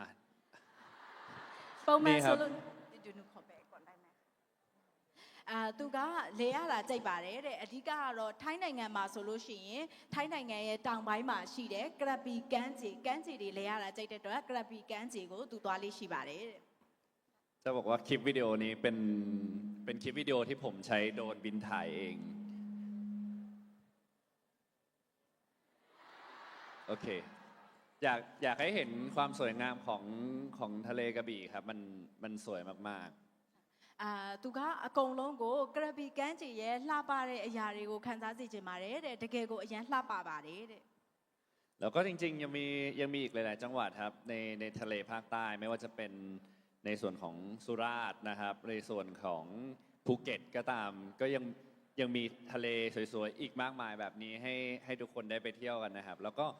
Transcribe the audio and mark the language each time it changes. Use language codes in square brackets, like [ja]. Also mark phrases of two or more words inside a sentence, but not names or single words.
[my] ပုံမှန် [th] นี่ครั [my] ဆို บ လို့ဒီနုခေါ်ပဲ [th] ก่อนได้ไหม [my] သူကလေရတာကြိုက်ပါတယ်တဲ့အဓိကကတော့ထိုင်းနိုင်ငံမှာဆိုလို့ရှိရင်ထိုင်းနိုင်ငံရဲ့တောင်ပိုင်းမှာရှိတဲ့ကရပီကမ်းခြေတွေလေရတာကြိုက်တဲ့အတွက်ကရပီကမ်းခြေကိုသူသွားလေးရှိပါတယ်တဲ့ [th] จะบอกว่าคลิปวิดีโอนี้เป็นคลิปวิดีโอที่ผมใช้โดรนบินถ่ายเองโอเคอยากให้เห็นความสวยงามของทะเลกระบี่ครับมันสวยมากๆ [my] သူကအကုန်လုံးကိုကရပီကမ်းခြေရဲ့လှပတဲ့အရာတွေကိုခန်းစားစေချင်ပါတယ်တဲ့တကယ်ကိုအရန်လှပပါတယ်တဲ့ [th] แล้วก็จริงๆยังมีอีกหลายๆจังหวัดครับในทะเลภาคใต้ไม่ว่าจะเป็นในส่วนของสุราษฎร์นะครับในส่วนของภูเก็ตก็ตามก็ยังมีทะเลสวยๆอีกมากมายแบบนี้ให้ทุกคนได้ไปเที่ยวกันนะครับ แล้ว